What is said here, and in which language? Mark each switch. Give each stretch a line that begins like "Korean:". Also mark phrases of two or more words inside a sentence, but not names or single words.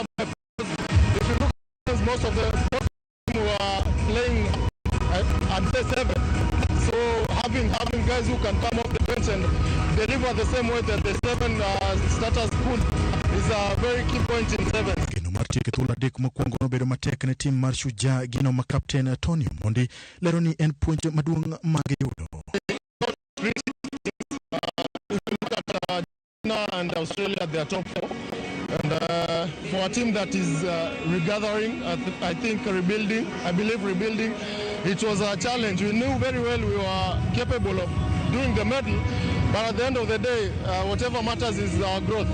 English: If you look at most of the who are playing at the 7, so having guys who can come off the bench and deliver the same way that the 7 starters could is a very key point in 7.
Luo (Kenya and Tanzania): Gino marti ketula dek mokwongo nobedo matek ne team mar Shujaa gino ma captain Tony Mondi lero ni en puonj maduong' mag yudo.
English: And Australia, they are top 4. And for a team that is regathering, I think rebuilding, it was a challenge. We knew very well we were capable of doing the medal, but at the end of the day, whatever matters is our growth.